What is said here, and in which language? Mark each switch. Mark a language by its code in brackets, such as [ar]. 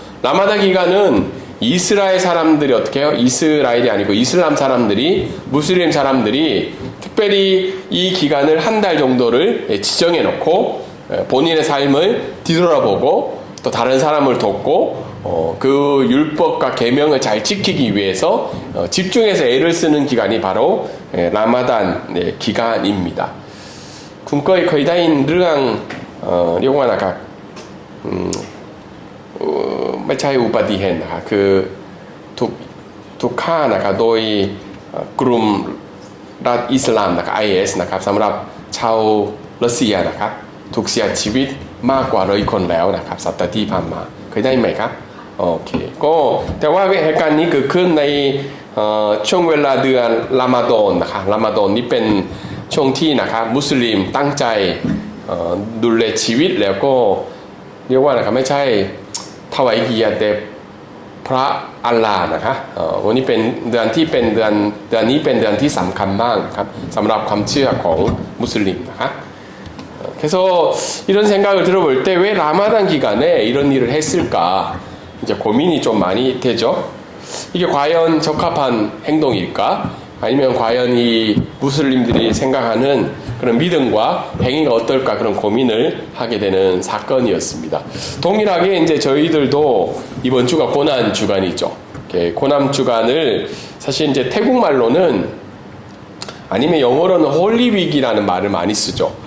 [ko] 라마단 기간은 이스라엘 사람들이 어떻게 해요? 이스라엘이 아니고 이슬람 사람들이, 무슬림 사람들이 특별히 이 기간을 한 달 정도를 지정해 놓고 본인의 삶을 뒤돌아보고 또 다른 사람을 돕고 그 율법과 계명을 잘 지키기 위해서 집중해서 애를 쓰는 기간이 바로 라마단 기간입니다. 군거의 거의 다인 르강 려고하나가 [th] ไม่ใช่อุบัติเหตุนะคะคือถูกฆ่านะคะโดยกลุ่มรัฐอิสลามนะคะ IS นะครับสำหรับชาว รัสเซียนะครับถูกเสียชีวิตมากกว่า100 คนแล้วนะครับสัปดาห์ที่ผ่านมาเคยได้ไหมครับโอเคก็แต่ว่าเหตุการณ์นี้เกิดขึ้นในช่วงเวลาเดือนรอมฎอนนะคะรอมฎอนนี้เป็นช่วงที่นะครับมุสลิมตั้งใจ ดูแลชีวิตแล้วก็เรียกว่านะครับไม่ใช่ถวายเกียรติแด่พระอัลลาห์นะคะวันนี้เป็นเดือนที่เป็นเดือนนี้เป็นเดือนที่สำคัญมากครับสำหรับความเชื่อของมุสลิมนะคะ [ko] 그래서 이런 생각을 들어볼 때 왜 라마단 기간에 이런 일을 했을까 이제 고민이 좀 많이 되죠. 이게 과연 적합한 행동일까? 아니면 과연 이 무슬림들이 생각하는 그런 믿음과 행위가 어떨까 그런 고민을 하게 되는 사건이었습니다. 동일하게 이제 저희들도 이번 주가 고난 주간이죠. 고난 주간을 사실 이제 태국말로는 아니면 영어로는 홀리윅이라는 말을 많이 쓰죠.